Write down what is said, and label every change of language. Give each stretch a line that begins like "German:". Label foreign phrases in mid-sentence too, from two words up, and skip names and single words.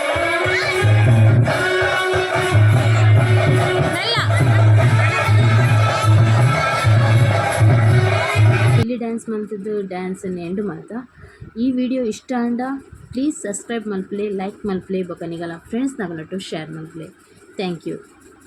Kannada: ಇಲ್ಲಿ ಡ್ಯಾನ್ಸ್ ಮಾಡ್ತಿದ್ದು ಡ್ಯಾನ್ಸನ್ನು ಎಂಡ್ ಮಾಡ್ತಾ
Tulu: ಈ ವಿಡಿಯೋ ಇಷ್ಟ ಅಂಡ
English: please subscribe
Tulu: ಮಲ್ಪ್ಲೆ ಲೈಕ್ ಮಲ್ಪ್ಲೆ ಬೊಕ ನಿಗಲ ಫ್ರೆಂಡ್ಸ್ ನಗಲಟ್ಟು ಶೇರ್ ಮಲ್ಪ್ಲೆ
English: thank you.